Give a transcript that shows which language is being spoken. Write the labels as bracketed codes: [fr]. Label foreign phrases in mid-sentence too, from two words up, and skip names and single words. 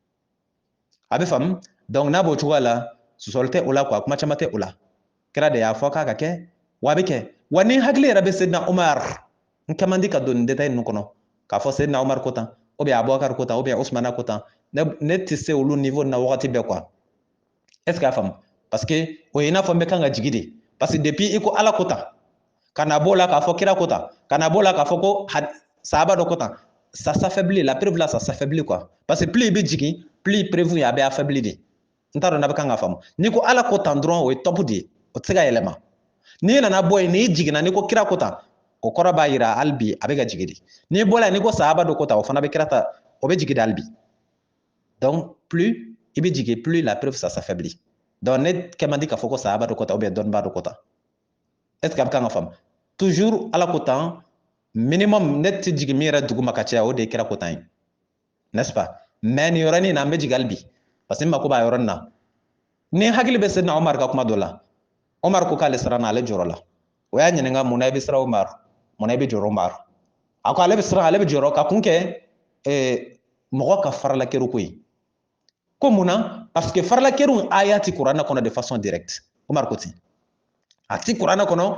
[bm] a bɛ faamu donc n'a b'o cogoya la sɔsɔli tɛ o la quoi kuma caman tɛ o la kira de y'a fɔ k'a ka kɛ wa a bɛ kɛ wa ni hakili yɛrɛ bɛ Seydina Umar n kɛ man di ka don nin détail ninnu kɔnɔ k'a fɔ Seydina Umar ko tan [fr] ou bien [bm] Abubakar ko tan [fr] ou bien [bm] Usmana ko tan ne tɛ se olu niveau na wagati bɛɛ quoi [fr] est ce que [bm] a faamu [fr] parce que [bm] o ye i n'a fɔ n bɛ kan ka jigi de [fr] parce que depuis [bm] i ko ala ko tan ka na b'o la k'a fɔ kira ko tan ka na b'o la k'a fɔ ko sahaba dɔ ko tan [fr] ça s'affaiblit la preuve là ça s'affaiblit quoi parce que plus [bm] i bɛ jigin plus i preuve ye a bɛ affaibli de n t'a dɔn n'a bɛ kan ka faamu n'i ko ala ko tan dɔrɔn o ye top de ye o tɛ se ka yɛlɛma n'i nana bɔ yen n'i jiginna n'i ko kira ko tan o kɔrɔ b'a yira hali bi a bɛ ka jigin de n'i bɔra yen n'i ko sahaba dɔ ko tan o fana bɛ kira ta o bɛ jigin de hali bi [fr] donc plus [bm] i bɛ jigin [fr] plus la preuve ça s'affaiblit donc [bm] ne kɛ man di k'a fɔ ko sahaba dɔ ko tan [fr] ou bien [bm] dɔnnibaa dɔ ko tan [fr] est ce que [bm] a bɛ kan ka faamu toujours ala ko tan minimum ne tɛ jigin min yɛrɛ dugu ma ka caya o de ye kira ko tan ye [fr] n'est ce pas mais [bm] nin yɔrɔnin na an bɛ jigin hali bi [fr] parce que [bm] n mako b'a yɔrɔnin na ni hakili bɛ Seydina Umar ka kuma dɔ la Umar ko k'ale siranna ale jɔrɔ la o y'a ɲininka mun na i bɛ siran Umar mun na i bɛ jɔrɔ Umar a ko ale bɛ siran ale bɛ jɔrɔ ka kun kɛ mɔgɔ ka faralakɛriw ko ye ko mun na [fr] parce que [bm] faralakɛriw aya ti kuranɛ kɔnɔ [fr] de façon directe [bm] Umar ko ten a ti kuranɛ kɔnɔ